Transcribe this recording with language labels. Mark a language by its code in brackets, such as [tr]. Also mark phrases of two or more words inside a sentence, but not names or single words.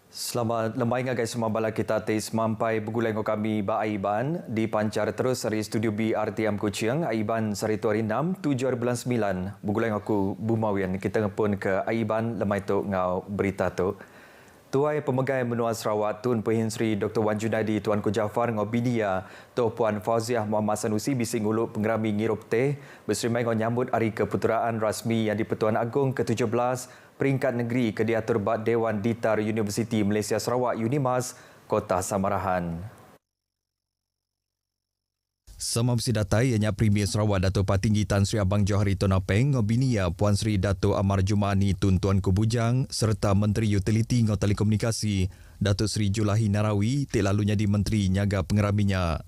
[iba] Selamat lemai ngagai semua bala kita tes mampai bergulai dengan kami ba Aiban di pancar terus dari studio BRTM Kuching Aiban sari tu hari 6 7 bulan 9 bergulai dengan aku Bumawian kita pun ke Aiban lemai tu ngau berita tu. Tuai Pemegai Menua Sarawak Tun Pehin Sri Dr. Wan Junaidi Tuanku Jaafar ngau bidia tu Puan Fauziah Muhammad Sanusi bising ulu pengerami ngirup teh berserimai ngau nyambut hari keputeraan rasmi yang di Pertuan Agong ke-17 peringkat negeri ke diatur Bad Dewan Ditar Universiti Malaysia Sarawak UNIMAS Kota Samarahan. Sama besi datai ianya Premier Sarawak Dato' Patinggi Tan Sri Abang Johari Tonapeng ngobinia Puan Sri Dato' Amar Jumani Tun Tuanku Bujang serta Menteri Utiliti ngau Telekomunikasi Dato' Sri Julahi Narawi tik lalunya di Menteri Nyaga Pengeraminya.